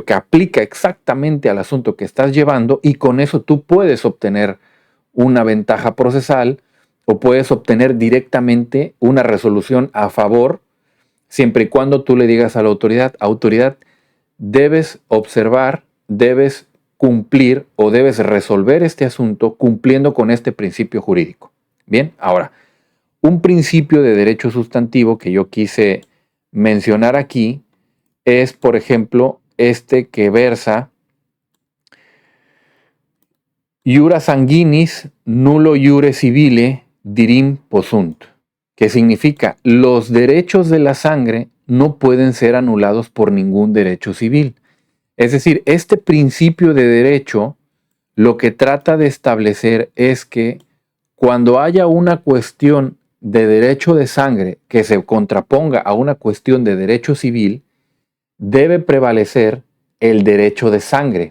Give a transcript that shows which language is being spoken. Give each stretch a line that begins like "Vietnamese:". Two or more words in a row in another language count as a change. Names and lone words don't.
Spanish: que aplica exactamente al asunto que estás llevando, y con eso tú puedes obtener una ventaja procesal o puedes obtener directamente una resolución a favor, siempre y cuando tú le digas a la autoridad, debes observar, debes cumplir o debes resolver este asunto cumpliendo con este principio jurídico. Bien, ahora, un principio de derecho sustantivo que yo quise mencionar aquí es, por ejemplo, este que versa:
Latin: iura sanguinis nullo iure civile dirim possunt,
Spanish: que significa los derechos de la sangre no pueden ser anulados por ningún derecho civil. Es decir, este principio de derecho lo que trata de establecer es que cuando haya una cuestión de derecho de sangre que se contraponga a una cuestión de derecho civil, debe prevalecer el derecho de sangre.